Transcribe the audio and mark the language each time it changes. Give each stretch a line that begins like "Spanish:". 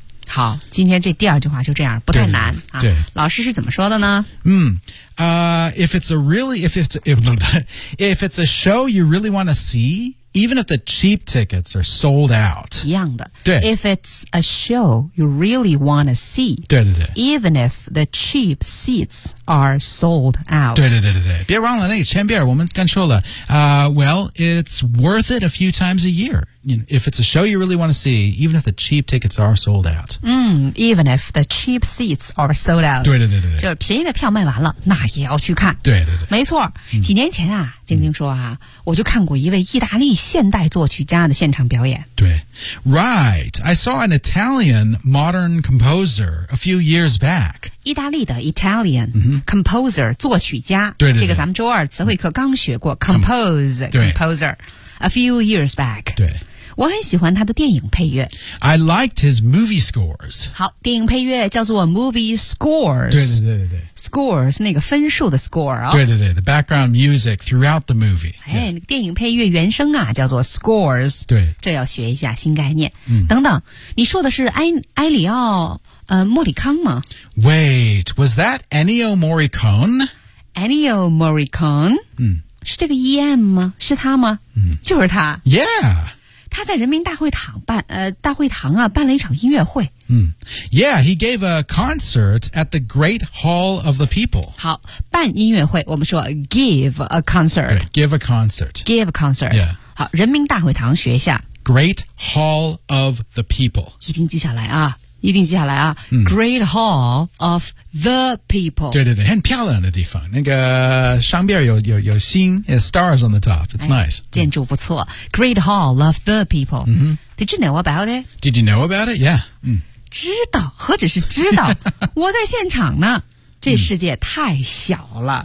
Chinese: 好，今天这第二句话就这样，不太难。对， 对， 对、啊。老师是怎么说的呢？
English: If it's a really, if it's a show you really want to see, even if the cheap tickets are sold out.
Chinese: 一样的。对。
English: If it's a show you really want to see.
Chinese: 对对对。
English: Even if the cheap seats are sold out.
Chinese: 对对对对对。别忘了那个前边我们刚说了。
English: Well, it's worth it a few times a year. You know, if it's a show you really want to see, even if the cheap tickets are sold out. Even if the cheap seats are sold out.
Chinese: 对对对对对。就是便宜的票卖完了那也要去看。对对对。没错。几年前啊静静说啊我就看过一位意大利现代作曲家的现场表演。对。
English: Right, I saw an Italian modern composer a few years back.
Chinese: 意大利的
English: Italian composer,
Chinese: 作曲家。对对对。这个咱们周二词汇课刚学过
English: composer, a few years back.
Chinese: 对。我很喜欢他的电影配乐。
English: I liked his movie scores.
Chinese: 好，电影配乐叫做
English: movie scores.
Chinese: 对对对对。 Scores, 那个分数的 score 啊、哦。对对对
English: ,the background music throughout the movie.
Chinese: 哎、yeah. 那个、电影配乐原声啊叫做 scores. 对。这要学一下新概念。嗯、等等你说的是埃里奥莫里康吗
English: ?Wait, was that Ennio Morricone? Ennio Morricone?
Chinese: 是这个 EM 吗是他吗、就是他。
English: Yeah!
Chinese: 他在人民大会堂办大会堂啊办了一场音乐会。
English: Yeah, he gave a concert at the Great Hall of the People.
Chinese: 好办音乐会我们说
English: give a concert. Okay, give a concert. Give a concert. Yeah.
Chinese: 好人民大会堂学一下。
English: Great Hall of the People.
Chinese: 一定记下来啊。一定记下来啊、Great Hall of the People 对对对很漂亮的地方那个上边有星
English: stars on the top It's、哎、nice
Chinese: 建筑不错、
English: Great Hall of the People、Did you know about it? Did you know about it? Yeah、
Chinese: 知道何止是知道我在现场呢这世界太小了、